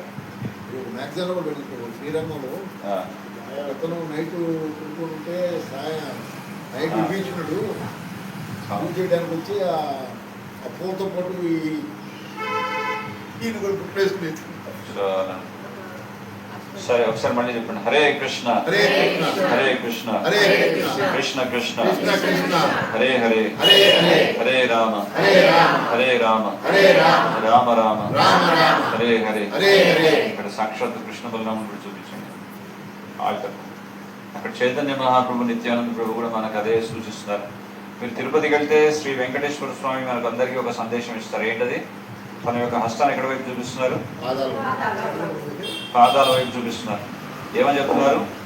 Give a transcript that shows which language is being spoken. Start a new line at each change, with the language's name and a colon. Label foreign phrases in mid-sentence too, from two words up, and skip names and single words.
Telugu: మ్యాగజైన్లో కూడా శ్రీరంగంలో అతను నైట్ ఉంటే నైట్ విభీషణుడు పూజ చేయడానికి వచ్చి ఆ పూలతో పాటు ఈయన కూడా గుర్తువేసుకుని. సరే ఒకసారి మళ్ళీ చెప్పండి. హరే కృష్ణ హరే కృష్ణ హరే కృష్ణ హరే కృష్ణ కృష్ణ కృష్ణ కృష్ణ హరే హరే హరే హరే హరే రామ హరే రామ హరే రామ హరే రామ రామ రామ రామ రామ హరే హరే హరే హరే. ఇక్కడ సాక్షాత్ కృష్ణ బలరాముడు కూడా చూపించండి ఆల్టర్. అక్కడ చైతన్య మహాప్రభు, నిత్యానంద ప్రభు కూడా మనకు అదే సూచిస్తున్నారు. మీరు తిరుపతికి వెళ్తే శ్రీ వెంకటేశ్వర స్వామి మనకు అందరికీ ఒక సందేశం ఇస్తారు. ఏంటది? తన యొక్క హస్తాన్ని ఎక్కడ వైపు చూపిస్తున్నారు? పాదాల వైపు చూపిస్తున్నారు. ఏమని చెప్తున్నారు?